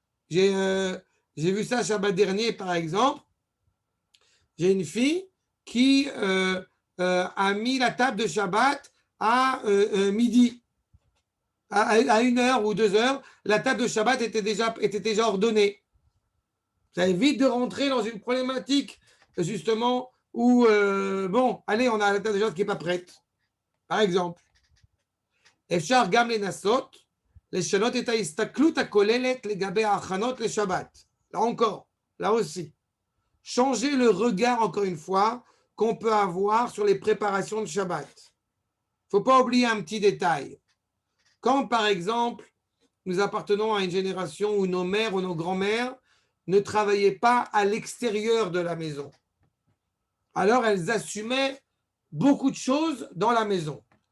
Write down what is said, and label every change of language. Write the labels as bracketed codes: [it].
[fr] J'ai vu ça Shabbat dernier, par exemple. J'ai une fille qui a mis la table de Shabbat à midi. À 1 heure ou 2 heures, la table de Shabbat était déjà ordonnée. Ça évite de rentrer dans une problématique, justement, où, bon, allez, on a la table de Shabbat qui n'est pas prête. Par exemple. [he] אפשר גם לנסות לשנות את ההסתכלות הכוללת לגבי ההכנות לשבת. [fr] Là encore, là aussi. Changer le regard, encore une fois, qu'on peut avoir sur les préparations de Shabbat. Il ne faut pas oublier un petit détail. Quand, par exemple, nous appartenons à une génération où nos mères ou nos grands-mères ne travaillaient pas à l'extérieur de la maison, alors elles assumaient beaucoup de choses dans la maison.